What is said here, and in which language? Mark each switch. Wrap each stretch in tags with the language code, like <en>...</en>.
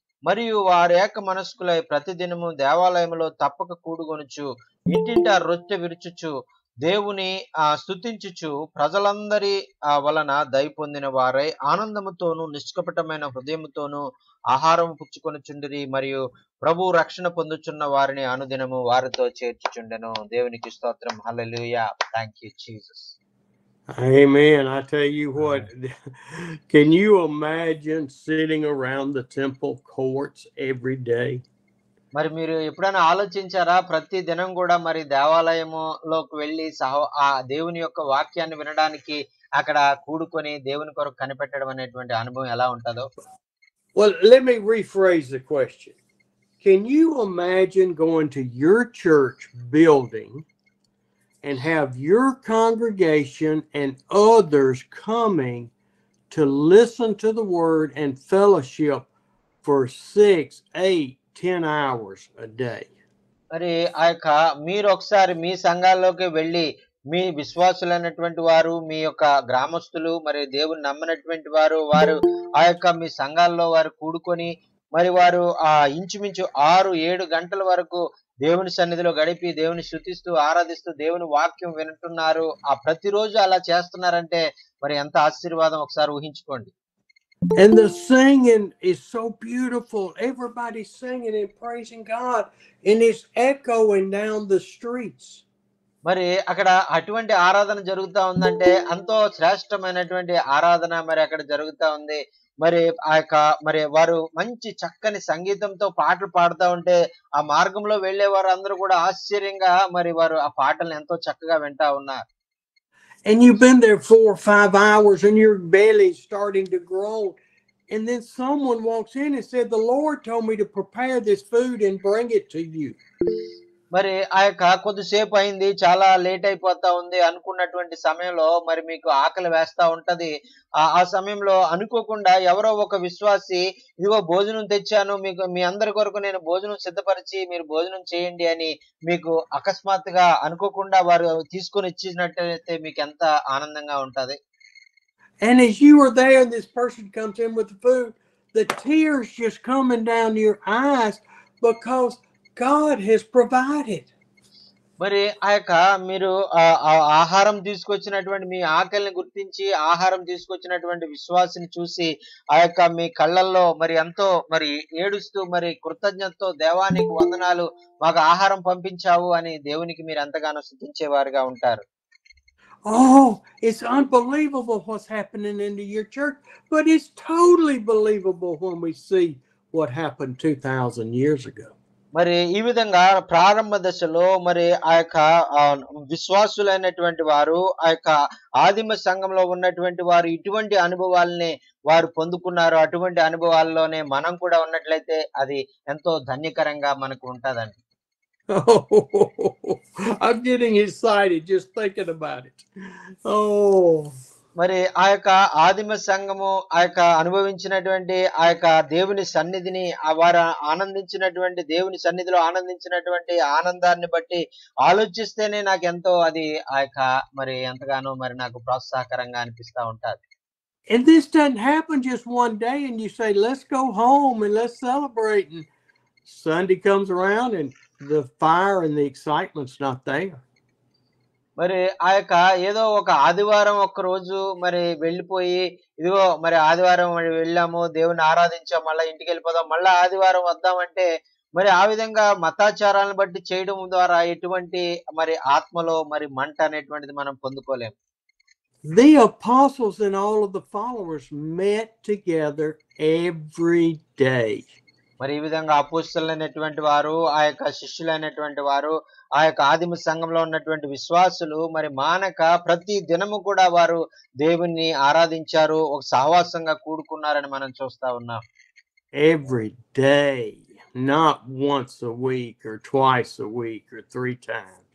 <te>మరియు వారేక మనస్కులై ప్రతిదినము దేవాలయములో తప్పక కూడుకొనుచు ఇంటింటా రొట్టె విరుచుచు దేవుని స్తుతించుచు ప్రజలందరి వలన దయ పొందిన వారై ఆనందముతోనూ నిష్కపటమైన హృదయముతోనూ ఆహారం పుచ్చుకొనుచుండిరి. మరియు ప్రభు రక్షణ పొందుచున్న వారిని అనుదినము వారితో చేర్చుచుండెను. దేవునికి స్తోత్రం. హల్లెలూయా.</te> <en>Thank you Jesus. Amen. I tell you what, can you imagine sitting around the temple courts every day?</en> <te>మరి మీరు ఎప్పుడైనా ఆలోచించారా, ప్రతి దినం కూడా మరి దేవాలయములోకి వెళ్ళి ఆ దేవుని యొక్క వాక్యాన్ని వినడానికి అక్కడ కూడుకొని దేవుని కొరకు కనిపెట్టడం అనేటువంటి అనుభవం ఎలా ఉంటుందో?</te> <en>Well, let me rephrase the question. Can you imagine going to your church building and have your congregation and others coming to listen to the word and fellowship for 6, 8, 10 hours a day?</en> <te>మరి మీరు ఒకసారి మీ సంఘాల్లోకి వెళ్లి మీ విశ్వాసులైనటువంటి వారు, మీ యొక్క గ్రామస్తులు, మరి దేవుని నమ్మినటువంటి వారు మీ సంఘాల్లో వారు కూడుకొని మరి వారు ఇంచుమించు 6, 7 గంటల వరకు దేవుని సన్నిధిలో గడిపి దేవుని స్తుతిస్తూ, ఆరాధిస్తూ దేవుని వాక్యం వింటున్నారు. ప్రతిరోజు అలా చేస్తున్నారంటే మరి ఎంత ఆశీర్వాదం ఒకసారి ఊహించుకోండి.</te> <en>And the singing is so beautiful. Everybody's singing and praising God, and it's echoing down the streets.</en> <te>మరి అక్కడ అటువంటి ఆరాధన జరుగుతా ఉందంటే ఎంతో శ్రేష్టమైనటువంటి ఆరాధన మరి అక్కడ జరుగుతా ఉంది. మరి మరి వారు మంచి చక్కని సంగీతంతో పాటలు పాడుతా ఉంటే ఆ మార్గంలో వెళ్ళేవారు అందరూ కూడా ఆశ్చర్యంగా మరి వారు ఆ పాటలను ఎంతో చక్కగా వింటా ఉన్నారు.</te> <en>And you've been there 4 or 5 hours and your belly's starting to groan. And then someone walks in and said, "The Lord told me to prepare this food and bring it to you."</en> <te>మరి కొద్దిసేపు అయింది, చాలా late అయిపోతా ఉంది అనుకున్నటువంటి సమయంలో మరి మీకు ఆకలి వేస్తా ఉంటది. ఆ సమయంలో అనుకోకుండా ఎవరో ఒక విశ్వాసి, ఇదిగో భోజనం తెచ్చాను, మీకు మీ అందరి కొరకు నేను భోజనం సిద్ధపరిచి మీరు భోజనం చేయండి అని మీకు అకస్మాత్తుగా అనుకోకుండా వారు తీసుకొని ఇచ్చినట్టయితే మీకు ఎంత ఆనందంగా ఉంటది.</te> <en>And as you are there and this person comes in with the food, the tears just coming down your eyes because God has provided.</en> <te>మరి మీరు ఆహారం తీసుకొచ్చినటువంటి మీ ఆకలిని గుర్తించి ఆహారం తీసుకొచ్చినటువంటి విశ్వాసిని చూసి మీ కళ్ళల్లో మరి ఎంతో మరి ఏడుస్తూ మరి కృతజ్ఞతతో దేవానికి వందనాలు, మాకు ఆహారం పంపించావు అని దేవునికి మీరు ఎంతగానో స్తుతించేవారుగా ఉంటారు.</te> <en>Oh, it's unbelievable what's happening into your church, but it's totally believable when we see what happened 2,000 years ago.</en> <te>మరి ఈ విధంగా ప్రారంభ దశలో మరి విశ్వాసులైనటువంటి వారు ఆదిమ సంఘంలో ఉన్నటువంటి వారు ఇటువంటి అనుభవాల్ని వారు పొందుకున్నారు. అటువంటి అనుభవాల్లోనే మనం కూడా ఉన్నట్లయితే అది ఎంతో ధన్యకరంగా మనకు ఉంటదండి.</te> <en>Oh, I'm getting excited just thinking about it. Oh.</en> <te>మరి ఆదిమ సంఘము అనుభవించినటువంటి దేవుని సన్నిధిని వారు ఆనందించినటువంటి దేవుని సన్నిధిలో ఆనందించినటువంటి ఆనందాన్ని బట్టి ఆలోచిస్తేనే నాకు ఎంతో అది మరి ఎంతగానో మరి నాకు ప్రోత్సాహకరంగా అనిపిస్తా ఉంటది.</te> <en>And this doesn't happen just one day and you say, "Let's go home and let's celebrate." And Sunday comes around and the fire and the excitement's not there.</en> <te>మరి ఏదో ఒక ఆదివారం ఒక్క రోజు మరి వెళ్ళిపోయి, ఇదిగో మరి ఆదివారం మరి వెళ్ళాము, దేవుని ఆరాధించాము, మళ్ళా ఇంటికి వెళ్ళిపోదాం, మళ్ళా ఆదివారం వద్దామంటే మరి ఆ విధంగా మతాచారాలను బట్టి చేయడం ద్వారా ఎటువంటి మరి ఆత్మలో మరి మంట అనేటువంటిది మనం పొందుకోలేము.</te> <en>The apostles and all of the followers met together every day.</en> <te>మరి ఈ విధంగా అపోస్తలులైనటువంటి వారు శిష్యులైనటువంటి వారు ఆదిమ సంఘంలో ఉన్నటువంటి విశ్వాసులు మరి మానక ప్రతి దినము కూడా వారు దేవుణ్ణి ఆరాధించారు, ఒక సహవాసంగా కూడుకున్నారని మనం చూస్తా ఉన్నాం.</te> <en>Every day, not once a week or twice a week or 3 times.</en>